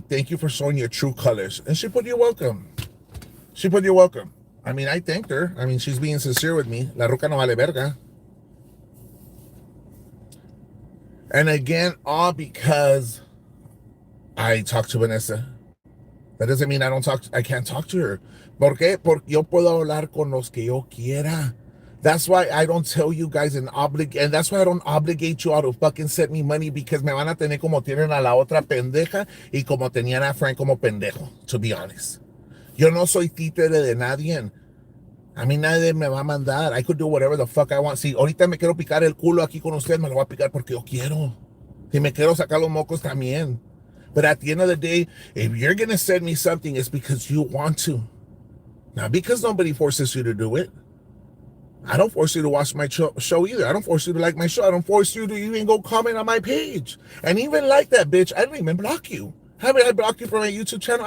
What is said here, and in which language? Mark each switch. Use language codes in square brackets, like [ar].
[en] Thank you for showing your true colors. And she put, you're welcome. She put, you're welcome. I mean, I thanked her. I mean, she's being sincere with me. [es] La ruca no vale verga. [en] And again, all because I talked to Vanessa. That doesn't mean I can't talk to her. [es] ¿Por qué? Porque yo puedo hablar con los que yo quiera. [en] That's why I don't tell you guys and that's why I don't obligate you all to fucking send me money, because [es] me van a tener como tienen a la otra pendeja y como tenían a Frank como pendejo, [en] to be honest. [es] Yo no soy títere de nadie. A mí nadie me va a mandar. [en] I could do whatever the fuck I want. [es] Si ahorita me quiero picar el culo aquí con usted, me lo voy a picar porque yo quiero. Si me quiero sacar los mocos también. [en] But at the end of the day, if you're going to send me something, it's because you want to. Not because nobody forces you to do it. I don't force you to watch my show either. I don't force you to like my show. I don't force you to even go comment on my page. And even like that, bitch, I don't even block you. Haven't I blocked you from my YouTube channel?